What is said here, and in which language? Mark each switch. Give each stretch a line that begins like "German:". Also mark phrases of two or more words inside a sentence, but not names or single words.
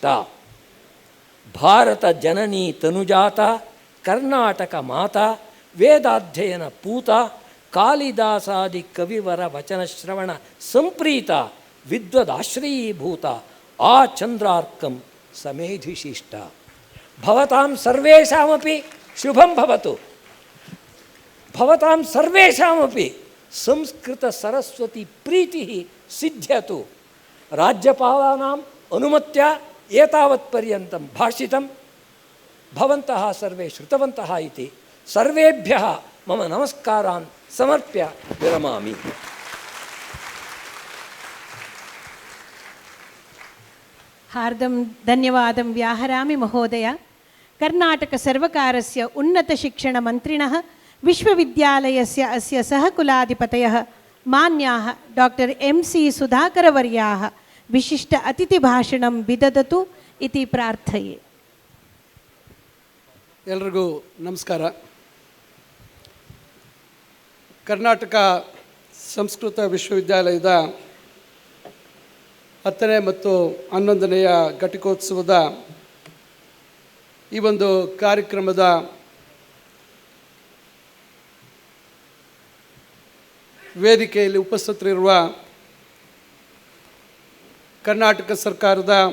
Sanskrit: ಭಾರತ ಜನನೀ ತನುಜಾತ ಕರ್ನಾಟಕ ಮಾತಾ ವೇದಾಧ್ಯಯನ ಪೂತ ಕಾಳಿದಾಸಾದಿ ಕವಿವರ ವಚನ ಶ್ರವಣ ಸಂಪ್ರೀತ ವಿದ್ವದಾಶ್ರಯೀಭೂತ ಆ ಚಂದ್ರಾರ್ಕಂ ಸಮೇಧಿಶಿಷ್ಟ. ಭವತಾಂ ಸರ್ವೇಷಾಮಪಿ ಶುಭಂ ಭವತು. ಭವತಾಂ ಸರ್ವೇಷಾಮಪಿ ಸಂಸ್ಕೃತ ಸರಸ್ವತಿ ಪ್ರೀತಿ ಸಿದ್ಧ್ಯತು. ರಾಜ್ಯಪಾಲಾನಾಂ ಅನುಮತ್ಯ ಏತಾವತ್ ಪರ್ಯಂತಂ ಭಾಷಿತಂ ಭವಂತಃ ಸರ್ವೇ ಶ್ರುತವಂತಃ ಇತಿ ಸರ್ವೇಭ್ಯಃ ಮಮ ನಮಸ್ಕಾರಾನ್ ಸಮರ್ಪ್ಯ ವಿರಮಾಮಿ. हार्दं धन्यवादं व्याहरामि महोदय. कर्नाटकसर्वकारस्य उन्नतशिक्षणमन्त्रिणः विश्वविद्यालयस्य अस्य सहकुलाधिपतयः मान्याः डॉक्टर MC सुधाकरवर्याः विशिष्ट अतिथिभाषणं विददतु इति प्रार्थये.
Kannada: ಎಲ್ರಿಗೂ ನಮಸ್ಕಾರ. ಕರ್ನಾಟಕ ಸಂಸ್ಕೃತ ವಿಶ್ವವಿದ್ಯಾಲಯದ 10ನೇ ಮತ್ತು 11ನೆಯ ಘಟಿಕೋತ್ಸವದ ಈ ಒಂದು ಕಾರ್ಯಕ್ರಮದ ವೇದಿಕೆಯಲ್ಲಿ ಉಪಸ್ಥಿತರಿರುವ ಕರ್ನಾಟಕ ಸರ್ಕಾರದ